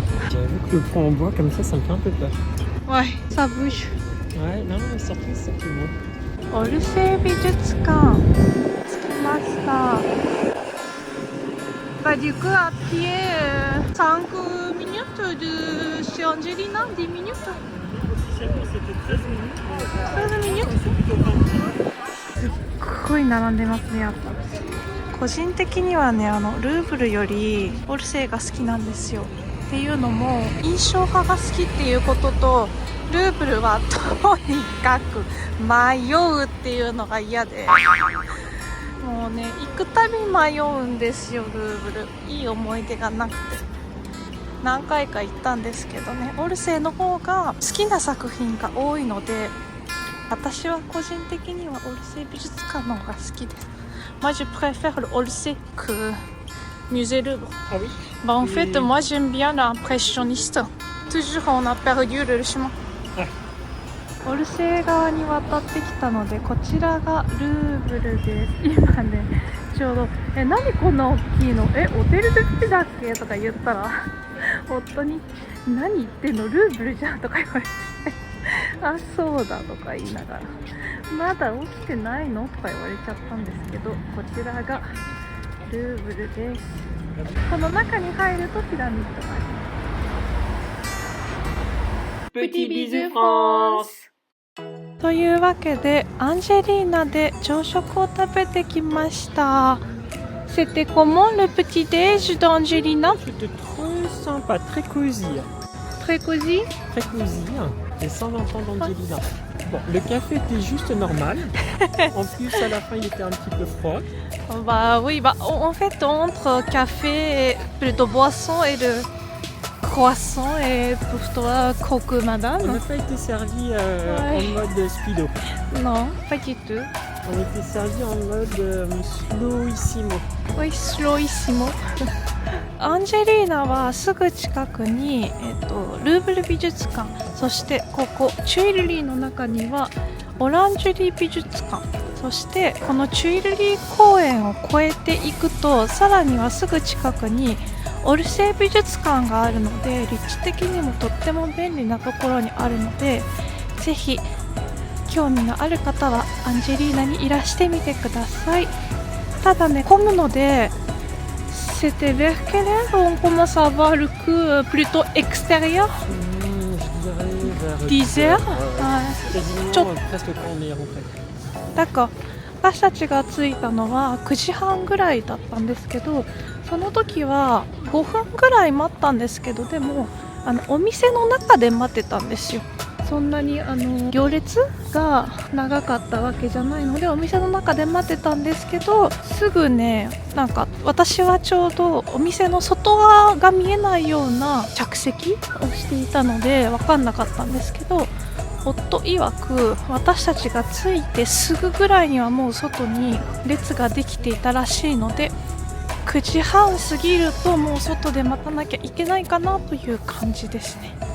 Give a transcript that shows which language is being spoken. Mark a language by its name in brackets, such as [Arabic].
[French] J'avoue que le pont en bois comme ça me fait un peu peur. Ouais, ça bouge. Ouais, non, mais surtout, c'est tout beau. [Japanese] オルセイ美術館着きました。 [French] Bah, du coup, à pied, 5 minutes de chez Angelina, 10 minutes. 13 minutes. [Japanese] すっごい並んでますね、やっぱ。個人的にはね、ルーブルよりオルセイが好きなんですよ。っていうのも、印象派が好きっていうことと、ルーブルはとにかく迷うっていうのが嫌で、もうね、行くたび迷うんですよ、ルーブル。いい思い出がなくて何回か行ったんですけどね、オルセイの方が好きな作品が多いので、私は個人的にはオルセイ美術館の方が好きです。 [French] Moi je préfère le Orsay que Musée Louvre. Ah oui. Bah en fait, moi j'aime bien l'impressionniste. Toujours on a perdu le chemin. [Japanese] オルセー川に渡ってきたので、こちらがルーブルです。今ね、ちょうど「何こんな大きいの？オテル・ドゥ・ピだっけ？」とか言ったら夫に「何言ってんの？ルーブルじゃん」とか言われてあ、そうだとか言いながら「まだ起きてないの？」とか言われちゃったんですけど、こちらがルーブルです。この中に入るとピラミッドがあります。 [French] Petit bisou France! [Japanese] というわけでアンジェリーナで朝食を食べてきました。 [French] C'était comment le petit déj d'Angelina? C'était très sympa, très cosy. Très cosy. Très cosy. Les 120 ans d'Angelina. Bon, le café était juste normal. En plus, à la fin, il était un petit peu froid. Bah oui, en fait entre café, plutôt boisson et le croissant et pour toi coco On madame? n'a pas été servi en mode speedo. Non, pas du tout. On était servi en mode slowissimo. Oui, slowissimo. [Japanese] アンジェリーナはすぐ近くに、ルーブル美術館、そしてここチュイルリーの中にはオランジュリー美術館、そしてこのチュイルリー公園を越えていくとさらにはすぐ近くにオルセー美術館があるので、立地的にもとっても便利なところにあるので、ぜひ興味のある方はアンジェリーナにいらしてみてください。ただね、混むので [French] C'était vers quelle heure on commence à avoir le coup plutôt extérieur? Je dirais vers 10 heures? Quasiment presque quand on est rentré. D'accord. [Japanese] 私たちが着いたのは9時半ぐらいだったんですけど、その時は5分ぐらい待ったんですけど、でもお店の中で待ってたんですよ。そんなに行列が長かったわけじゃないので、お店の中で待ってたんですけど、すぐね、なんか私はちょうどお店の外側が見えないような着席をしていたので分かんなかったんですけど、夫曰く私たちが着いてすぐぐらいにはもう外に列ができていたらしいので、9時半過ぎるともう外で待たなきゃいけないかなという感じですね。